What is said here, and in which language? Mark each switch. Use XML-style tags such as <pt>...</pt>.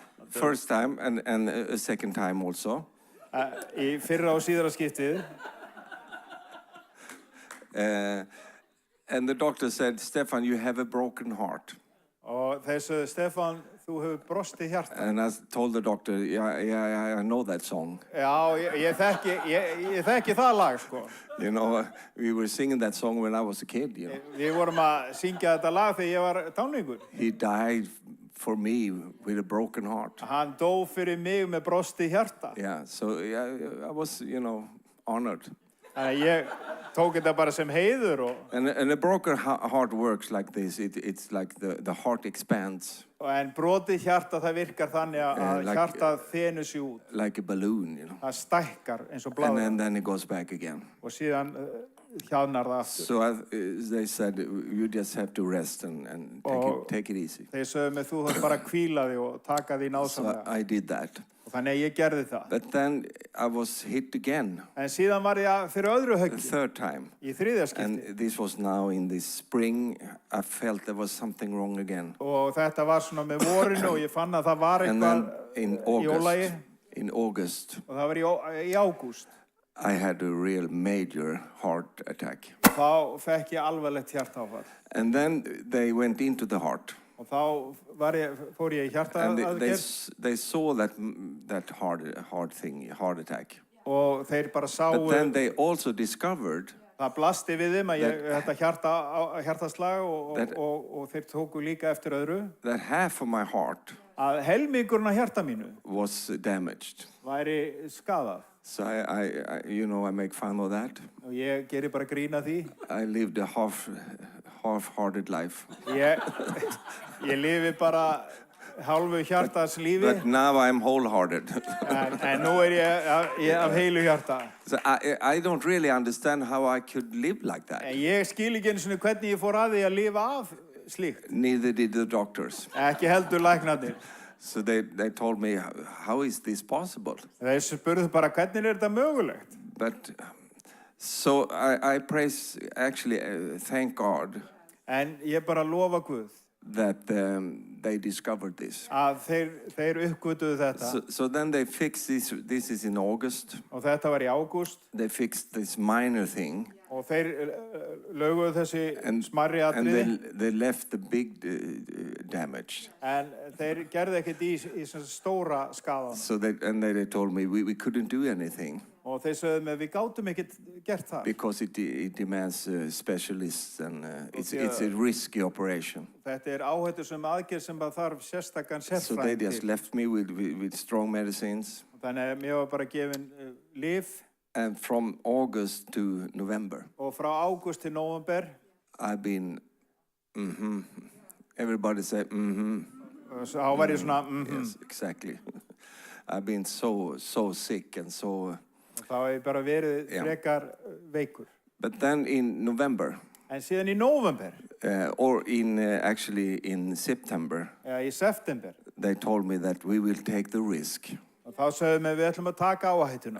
<en>First time and a second time also.</en> <is>Í fyrra og síðara skiptið.</is> <en>And the doctor said, Stefan, you have a broken heart.</en> <is>Og þeir sögðu, Stefan, þú hefur brostið hjarta.</is> <en>And I told the doctor, yeah, I know that song.</en> <is>Já, ég þekki það lag, sko.</is> <en>You know, we were singing that song when I was a kid, you know.</en> <is>Við vorum að syngja þetta lag þegar ég var táningur.</is> <en>He died for me with a broken heart.</en> <is>Hann dó fyrir mig með brostið hjarta.</is> <en>Yeah, so I was, you know, honored.</en> <is>Ég tók þetta bara sem heiður og...</is> <en>And a broken heart works like this. It's like the heart expands.</en> <is>En brotið hjarta það virkar þannig að hjartað þenur sig út.</is> <en>Like a balloon, you know.</en> <is>Það stækkar eins og bláður.</is> <en>And then it goes back again.</en> <is>Og síðan hjaðnar það aftur.</is> <en>So they said, you just have to rest and take it easy.</en> <is>Þeir sögðu mig, þú þarf bara að hvíla þig og taka því náðsamlega.</is> <en>So I did that.</en> <is>Og þannig að ég gerði það.</is> <en>But then I was hit again.</en> <is>En síðan var ég fyrir öðru höggi.</is> <en>The 3rd time.</en> <is>Í þriðja skipti.</is> <en>And this was now in this spring. I felt there was something wrong again.</en> <is>Og þetta var svona með vorinu og ég fann að það var eitthvað í ólagi.</is> <en>In August.</en> <is>Og það var í ágúst.</is> <en>I had a real major heart attack.</en> <is>Þá fekk ég alvarlegt hjartaáfall.</is> <en>And then they went into the heart.</en> <is>Og þá fór ég í hjartaaðgerð.</is> <en>And they saw that heart attack.</en> <is>Og þeir bara sáu.</is> <en>But then they also discovered</en> <is>Það blasti við þeim að þetta hjartaslag og þeir tóku líka eftir öðru.</is> <en>That half of my heart</en> <is>Að helmingurinn af hjarta mínu</is> <en>was damaged.</en> <is>væri skaðað.</is> <en>So I make fun of that.</en> <is>Og ég geri bara grín að því.</is> <en>I lived a half-hearted life.</en> <is>Ég lifi bara hálfu hjartas lífi.</is> <en>But now I'm wholehearted.</en> <is>En nú ég af heilu hjarta.</is> <en>So I don't really understand how I could live like that.</en> <is>En ég skil ekki einu sinni hvernig ég fór að því að lifa af slíkt.</is> <en>Neither did the doctors.</en> <is>Ekki heldur læknarnir.</is> <en>So they told me, how is this possible?</en> <is>Þeir spurðu bara hvernig þetta mögulegt.</is> <en>But so I praise, actually, thank God</en> <is>En ég bara lofa Guð</is> <en>that they discovered this.</en> <is>að þeir uppgötuðu þetta.</is> <en>So then they fixed this. This is in August.</en> <is>Og þetta var í ágúst.</is> <en>They fixed this minor thing.</en> <is>Og þeir löguðu þessi smærri</is> <en>And</en> <is>atriði.</is> <en>they left the big damage.</en> <is>En þeir gerðu ekkert í stóra skaðan.</is> <en>So they told me we couldn't do anything.</en> <is>Og þeir sögðu mig, við gátum ekkert gert það.</is> <en>Because it demands specialists and it's a risky operation.</en> <is>Þetta áhættusöm aðgerð sem þarf sérstakan</is> <en>So they just</en> <is>sérfræðing til.</is> <en>left me with strong medicines.</en> <is>Þannig að mér var bara gefin lyf.</is> <en>And from August to November,</en> <is>Og frá ágúst til nóvember.</is> <en>I've been, everybody say,</en> <is>Þá var ég svona,</is> <en>Yes, exactly. I've been so sick and so.</en> <is>Þá hef ég bara verið Já. frekar veikur.</is> <en>But then in November,</en> <is>En síðan í nóvember,</is> <en>or actually in September,</en> <is>eða í september,</is> <en>they told me that we will take the risk</en> <is>og þá sögðum við ætlum að taka áhættuna.</is>